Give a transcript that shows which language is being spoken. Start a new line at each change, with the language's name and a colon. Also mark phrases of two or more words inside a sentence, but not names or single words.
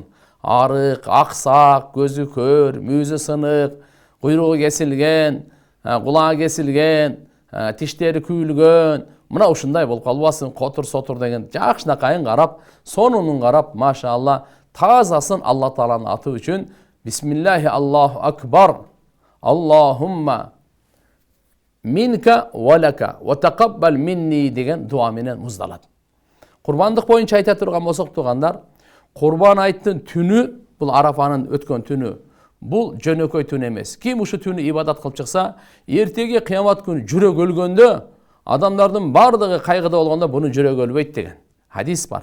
Kyrgyz: Арык, аксак, көзү көр, мүйүзү сынык, куйругу кесилген, кулагы кесилген, тиштери күйүлгөн, мына ушундай болуп калбасын, котур-сотур деген жакшынакайын карап, сонунун карап, машалла, тазасын Алла Тааланын аты үчүн
Arabic: بسم الله الله أكبر اللهم منك ولك وتقبل مني
Kyrgyz: деген дуа менен муздалат. Курбандык боюнча айта турган болсок тугандар, Курбан айттын түнү, бул Арафанын өткөн түнү, бул жөнөкөй түн эмес. Ким ушу түнү ибадат кылып чыкса, эртеге кыямат күнү жүрөк өлгөндө, адамдардын бардыгы кайгыда болгондо буну жүрөк өлбөйт деген хадис бар.